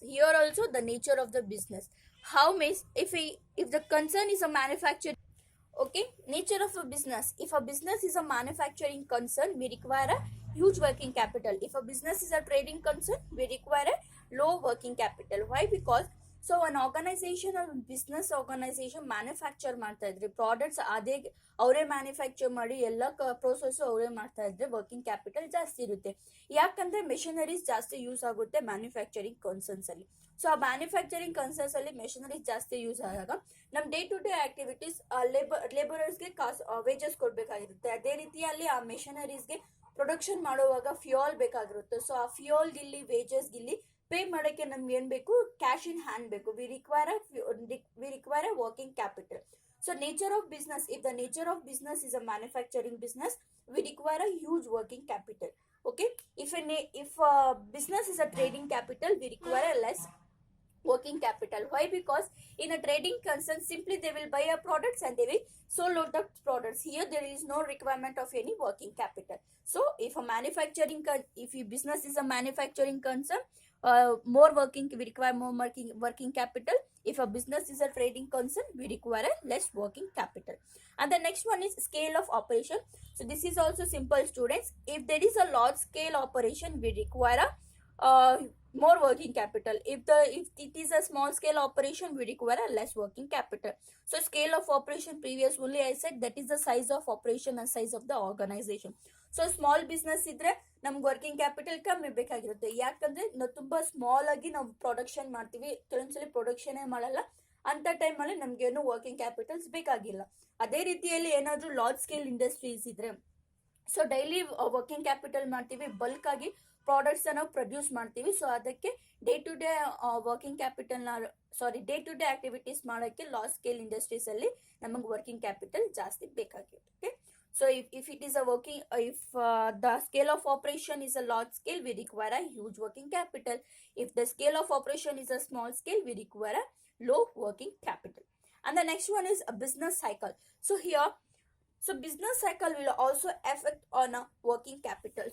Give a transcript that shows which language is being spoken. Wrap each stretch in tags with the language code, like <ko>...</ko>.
<en>Here also the nature of the business. How means if the concern is a manufacturing, okay, nature of a business. If a business is a manufacturing concern, we require a huge working capital. If a business is a trading concern, we require a low working capital. Why? Because</en> <kn>so ಒಂದು organisation business organization manufacture ಮಾಡ್ತಾ ಇದ್ರಿ products ಅದೇ ಅವರೇ manufacture ಮಾಡಿ ಎಲ್ಲ process ಅವರೇ ಮಾಡ್ತಾ ಇದ್ರೆ ವರ್ಕಿಂಗ್ ಕ್ಯಾಪಿಟಲ್ ಜಾಸ್ತಿ ಇರುತ್ತೆ. ಯಾಕಂದ್ರೆ ಮೆಷಿನರೀಸ್ ಜಾಸ್ತಿ ಯೂಸ್ ಆಗುತ್ತೆ ಮ್ಯಾನುಫ್ಯಾಕ್ಚರಿಂಗ್ ಕನ್ಸರ್ನ್ಸ್ ಅಲ್ಲಿ. ಸೊ ಆ ಮ್ಯಾನುಫ್ಯಾಕ್ಚರಿಂಗ್ ಕನ್ಸರ್ನ್ಸ್ ಅಲ್ಲಿ ಮೆಷಿನರೀಸ್ ಜಾಸ್ತಿ ಯೂಸ್ ಆದಾಗ ನಮ್ day to day activities ಲೇಬರರ್ಸ್ಗೆ wages ಕೊಡ್ಬೇಕಾಗಿರುತ್ತೆ. ಅದೇ ರೀತಿಯಲ್ಲಿ ಆ ಮೆಷಿನರೀಸ್ಗೆ ಪ್ರೊಡಕ್ಷನ್ ಮಾಡುವಾಗ ಫ್ಯೂಯಲ್ ಬೇಕಾಗಿರುತ್ತೆ. ಸೊ ಆ ಫ್ಯೂಯಲ್ ಇಲ್ಲಿ ವೇಜಸ್ ಇಲ್ಲಿ ಪೇ ಮಾಡೋಕ್ಕೆ ನಮ್ಗೆ ಏನ್ ಬೇಕು, ಕ್ಯಾಶ್ ಇನ್ ಹ್ಯಾಂಡ್ ಬೇಕು.</kn> <en>We require a working capital. So nature of business, if the nature of business is a manufacturing business, we require a huge working capital. Okay, if business is a trading capital, we require a less working capital. Why? Because in a trading concern, simply they will buy a products and they will sold out the products. Here there is no requirement of any working capital. So if a if your business is a manufacturing concern, more working, we require more working capital. If a business is a trading concern, we require a less working capital. And the next one is scale of operation. So this is also simple, students. If there is a large scale operation, we require a more working capital. If it is a small scale operation, we require a less working capital. So scale of operation, previous only I said, that is the size of operation and size of the organization.</en> <kn>So small business ಇದ್ರೆ ನಮ್ಗೆ working capital ಕಮ್ಮಿ ಬೇಕಾಗಿರುತ್ತೆ. ಯಾಕಂದ್ರೆ ನಾವು ತುಂಬಾ small ಆಗಿ ನಾವು production ಮಾಡ್ತೀವಿ, ಕೆಲವೊಂದ್ಸಲಿ ಪ್ರೊಡಕ್ಷನ್ ಮಾಡಲ್ಲ, ಅಂತ ಟೈಮಲ್ಲಿ ನಮ್ಗೇನು ವರ್ಕಿಂಗ್ ಕ್ಯಾಪಿಟಲ್ಸ್ ಬೇಕಾಗಿಲ್ಲ. ಅದೇ ರೀತಿಯಲ್ಲಿ ಏನಾದ್ರು ಲಾರ್ಜ್ ಸ್ಕೇಲ್ ಇಂಡಸ್ಟ್ರೀಸ್ ಇದ್ರೆ ಸೊ ಡೈಲಿ ವರ್ಕಿಂಗ್ ಕ್ಯಾಪಿಟಲ್ ಮಾಡ್ತೀವಿ, ಬಲ್ಕ್ ಆಗಿ ಪ್ರಾಡಕ್ಟ್ಸ್ ನಾವು ಪ್ರೊಡ್ಯೂಸ್ ಮಾಡ್ತೀವಿ. ಸೊ ಅದಕ್ಕೆ day to day working capital day to day activities ಮಾಡೋಕ್ಕೆ ಲಾರ್ಜ್ ಸ್ಕೇಲ್ ಇಂಡಸ್ಟ್ರೀಸ್ ಅಲ್ಲಿ ನಮಗೆ ವರ್ಕಿಂಗ್ ಕ್ಯಾಪಿಟಲ್ ಜಾಸ್ತಿ ಬೇಕಾಗಿರುತ್ತೆ.</kn> <en>So if it is a working, if the scale of operation is a large scale, we require a huge working capital. If the scale of operation is a small scale, we require a low working capital. And the next one is a business cycle. So here, so business cycle will also affect on a working capital.</en>